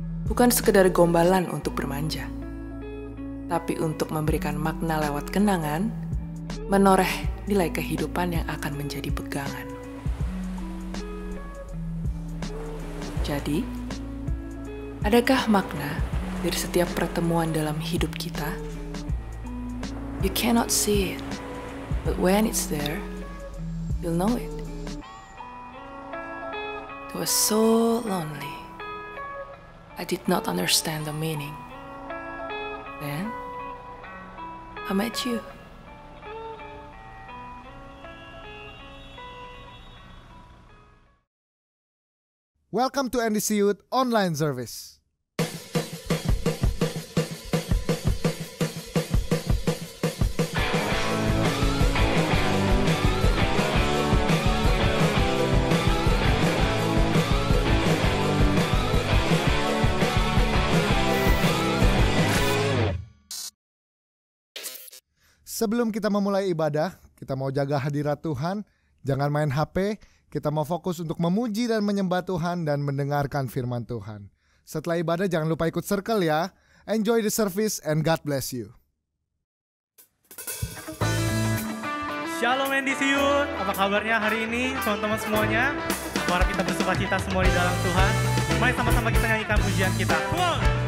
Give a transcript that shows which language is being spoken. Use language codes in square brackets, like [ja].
[id] Bukan sekedar gombalan untuk bermanja, tapi untuk memberikan makna lewat kenangan, menoreh nilai kehidupan yang akan menjadi pegangan. Jadi, adakah makna dari setiap pertemuan dalam hidup kita? [en] You cannot see it, but when it's there, you'll know it. It was so lonely. I did not understand the meaning. Then, I met you. Welcome to NDC Youth Online Service. [id] Sebelum kita memulai ibadah, kita mau jaga hadirat Tuhan, jangan main HP. Kita mau fokus untuk memuji dan menyembah Tuhan dan mendengarkan firman Tuhan. Setelah ibadah jangan lupa ikut circle ya. [en] Enjoy the service and God bless you. [id] Shalom NDC Youth, apa kabarnya hari ini teman-teman semuanya? Mari kita bersuka cita semua di dalam Tuhan. Mari sama-sama kita nyanyikan pujian kita. [en] Come on!